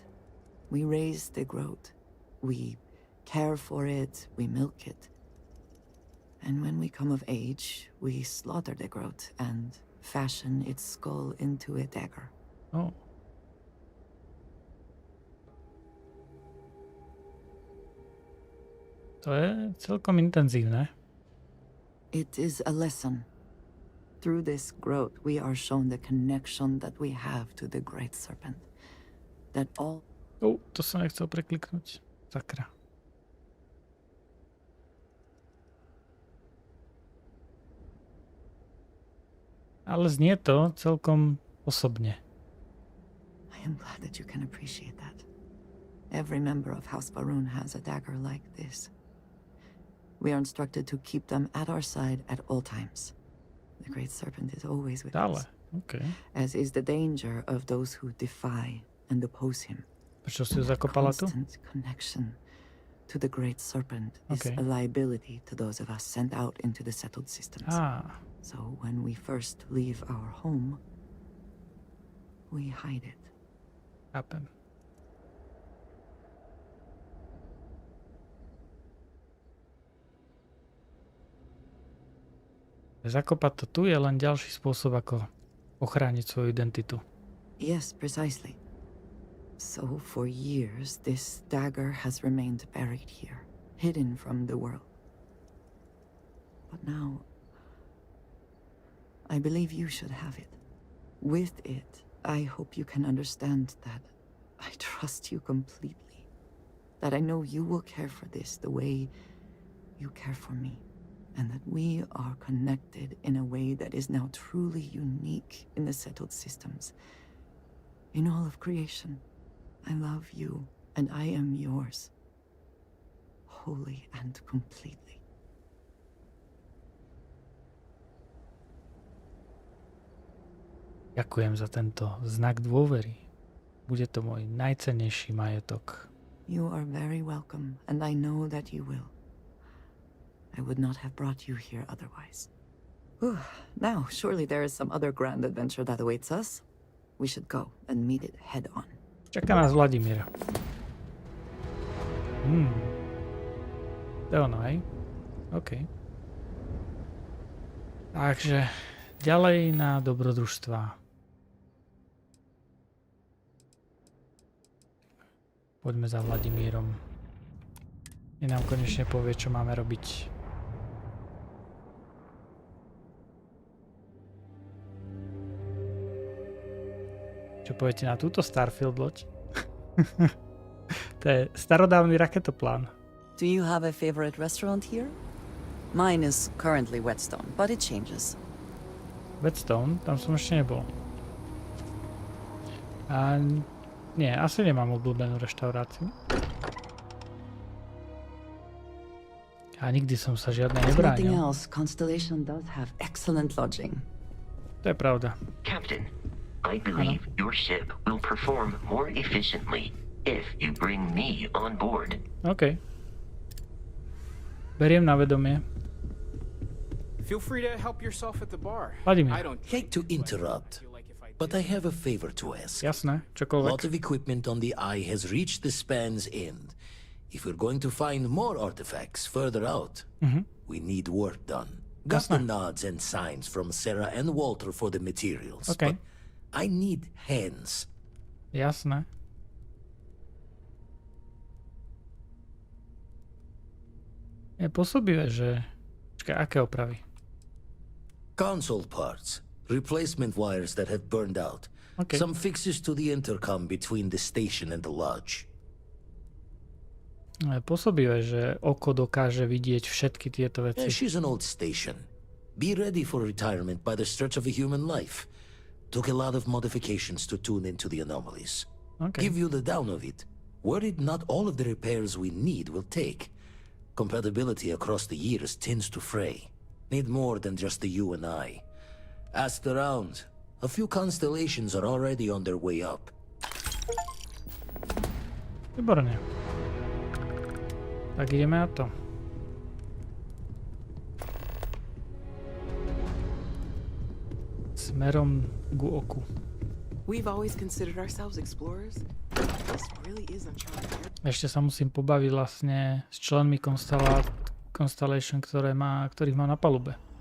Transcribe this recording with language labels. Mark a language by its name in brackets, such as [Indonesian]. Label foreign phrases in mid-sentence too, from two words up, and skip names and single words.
[English] We raise the groat. We care for it, we milk it. And when we come of age, we slaughter the groat and fashion its skull into a dagger. [Slovak] Oh. To je celkom intenzívne. [English] It is a lesson. Through this groat, we are shown the connection that we have to the great serpent. That all... [Slovak] To som nechcel prekliknúť. Sakra. Ale znie to celkom osobne. [English] I am glad that you can appreciate that. Every member of House Baroon has a dagger like this. We are instructed to keep them at our side at all times. The great serpent is always with us. Okay. As is the danger of those who defy and oppose him. [Slovak] Prečo si ju zakopala tu? [English] Constant connection to the great serpent is a liability to those of us sent out into the settled systems. So when we first leave our home, we hide it. [Slovak] Chápem. Zakopať to tu je len ďalší spôsob, ako ochrániť svoju identitu. [English] Yes, precisely. So for years, this dagger has remained buried here, hidden from the world. But now, I believe you should have it. With it, I hope you can understand that I trust you completely. That I know you will care for this the way you care for me. And that we are connected in a way that is now truly unique in the settled systems. In all of creation, I love you, and I am yours. Wholly and completely. [Slovak] Ďakujem za tento znak dôvery. Bude to môj najcennejší majetok. [English] You are very welcome, and I know that you will. I would not have brought you here otherwise. Now, surely there is some other grand adventure that awaits us. We should go and meet it head on. [Slovak] Čaká nás Vladimír. To je ono, hej? OK. Takže ďalej na dobrodružstvá. Poďme za Vladimírom. I nám konečne povie, čo máme robiť. Čo poviete na túto Starfield loď? To je starodávny raketoplán. [English] Do you have a favorite restaurant here? Mine is currently Whetstone, but it changes. [Slovak] Whetstone? Tam som ešte nebol. A nie, asi nemám obľúbenú reštauráciu. A nikdy som sa žiadne nebránil. [English] Nothing else, Constellation does have excellent lodging. [Slovak] To je pravda. [English] Captain, I believe your ship will perform more efficiently if you bring me on board. [Slovak] OK. Beriem na vedomie. [English] Feel free to help yourself at the bar. Vladimír. I don't hate to interrupt, but I have a favor to ask. [Slovak] Jasné, [English] A [Slovak] čokoľvek. [English] lot of equipment on the Eye has reached the span's end. If we're going to find more artifacts further out, we need work done. Got the nods and signs from Sarah and Walter for the materials. Okay. But I need hands. [Slovak] Jasné. Je pôsobivé, že... Počkaj, aké opravy? [English] Console parts, replacement wires that have burned out. Okay. Some fixes to the intercom between the station and the lodge. [Slovak] Je pôsobivé, že oko dokáže vidieť všetky tieto veci. [English] She's an old station. Be ready for retirement by the stretch of a human life. Took a lot of modifications to tune into the anomalies. Okay. Give you the down of it. Worried not all of the repairs we need will take. Compatibility across the years tends to fray. Need more than just the you and I. Asked around. A few constellations are already on their way up. [Slovak] Výborne. Tak ideme na to. Smerom ku oku. [English] We've always considered ourselves explorers. This really is uncharted. [Slovak] Ešte sa musím pobaviť vlastne s členmi Constellation, ktorých mám na palube.